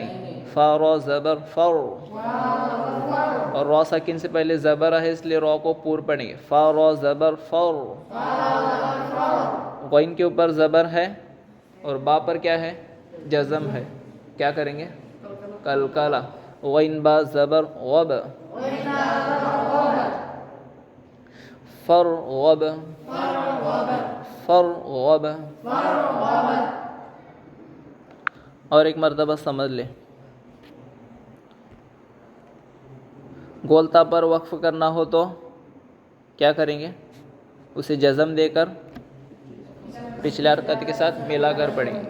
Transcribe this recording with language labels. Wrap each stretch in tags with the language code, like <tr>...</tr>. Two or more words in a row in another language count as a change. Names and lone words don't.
<ur>فا را زبر فر، اور را ساکن سے پہلے زبر ہے اس لیے را کو پور پڑھیں گے. فا را زبر فر. غین کے اوپر زبر ہے اور با پر کیا ہے؟ جزم ہے، کیا کریں گے؟ کلکلا. غین با زبر غب، فر غب، فر غب. اور ایک مرتبہ سمجھ لیں، گولتا پر وقف کرنا ہو تو کیا کریں گے؟ اسے جزم دے کر پچھلے حرکت کے ساتھ ملا کر پڑھیں گے.</ur>